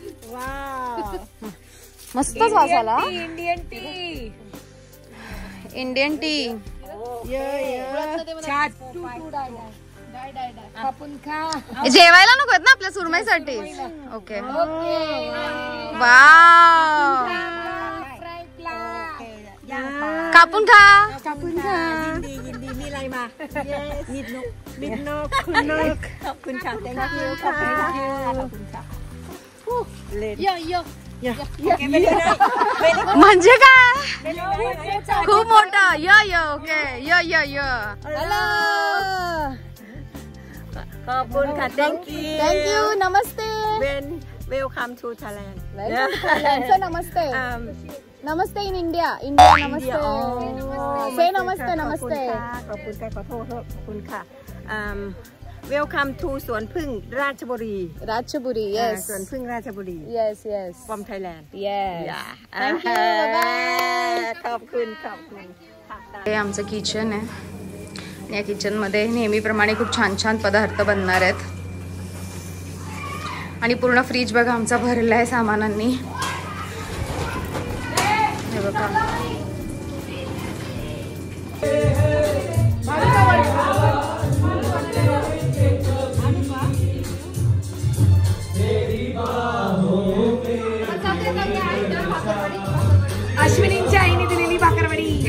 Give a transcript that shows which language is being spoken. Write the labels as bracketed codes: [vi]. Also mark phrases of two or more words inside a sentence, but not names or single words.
[mr] मस्तच वास आला. [en] Indian tea. [mr] जेवायला नको ना आपल्या सुरमईसाठी. [en] okay wow. [mr] कापून खा. कापून खा. [th] มีอะไรมานิดนกคุณนกขอบคุณค่ะ [mr] म्हणजे काय खूप मोठा. य य ओके य य य. हॅलो. [th] ขอบคุณค่ะ [en] thank you [mr] थँक्यू. नमस्ते. [en] welcome to Thailand Namaste. Namaste in India. India namaste. Say namaste. Namaste. [th] ขอบคุณค่ะขอโทษขอบคุณค่ะ [en] welcome to [th] สวนพึ่งราชบุรี [en] Rajpuri. Yes. [th] สวนพึ่งราชบุรี [en] yes yes from Thailand yes. thank you bye [th] ขอบคุณค่ะ [mr] हे आमचं किचन आहे. या किचन मध्ये नेहमीप्रमाणे खूप छान छान पदार्थ बनणार आहेत. आणि पूर्ण फ्रीज बघा आमचा भरलाय सामानांनी. हे बघा अश्विनींच्या आईने दिलेली भाकरवडी.